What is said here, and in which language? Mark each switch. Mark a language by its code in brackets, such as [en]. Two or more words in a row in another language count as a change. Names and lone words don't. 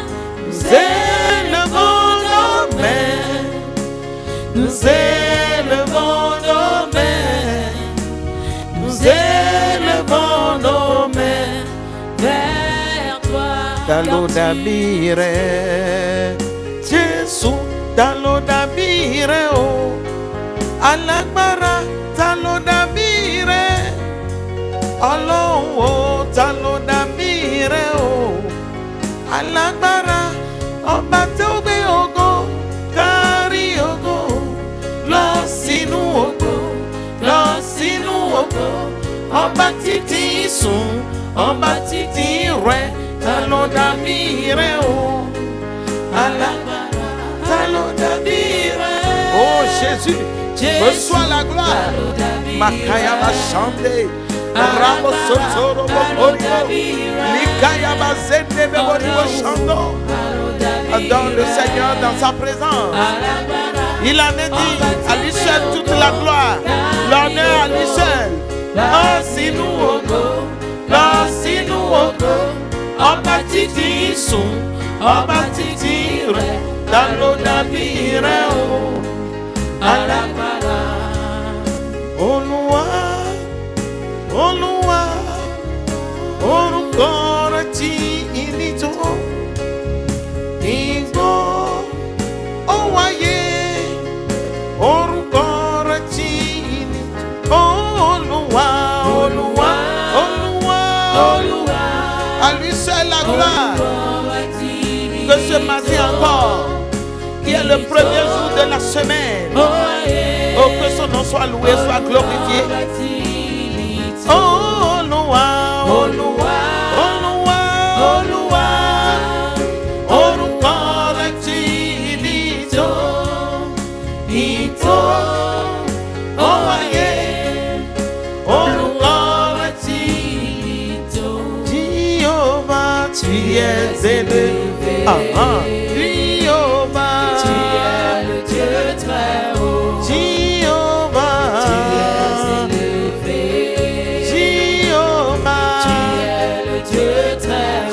[fr] Nous élevons nos mains, nous élevons nos mains, nous élevons nos mains vers toi. [yo] Talodabire, Jésus, talodabire, oh, alagbara, talodabire, Ọlọ́run, oh, talodabire, oh, alagbara, ọba tó gbé ògo, kárí ògo, lọ sínú ògo, lọ sínú ògo, ọba títí sùn, ọba títí rẹ̀, talodabire, oh, alagbara, talodabire. [fr] Oh Jésus, reçois la gloire. Makaya Bashande, Rabo Sotoro Bokorio, Likaya Bazende Beboribo Shando. Adore le Seigneur dans sa présence. Il en a dit à lui seul toute la gloire, l'honneur à lui seul. [yo] Lọ-sínú ògo, lọ-sínú ògo, ọba títí sùn, ọba títí rẹ̀, ta ló dàbí rẹ̀ o, alágbára. Olúwa, Olúwa, orúkọ rẹ̀ tí ìní tó, ìgbó ó wáyé, orúkọ rẹ̀ tí ìní tó, Olúwa, Olúwa, Olúwa, Olúwa, [fr] à lui seul la gloire. Que ce matin encore, qui est le premier jour de la semaine, oh, que son nom soit loué, soit glorifié. [yo] Oh, Olúwa, Olúwa, Olúwa, Olúwa, orúkọ rẹ̀ tí ìní tó, ìtó, ó wáyé, orúkọ rẹ̀ tí ìní tó. [fr] Jéhovah, tu es élevé. Jéhovah, Tu es le Dieu très haut. Jéhovah, Tu es élevé. Jéhovah, Tu es le Dieu très haut.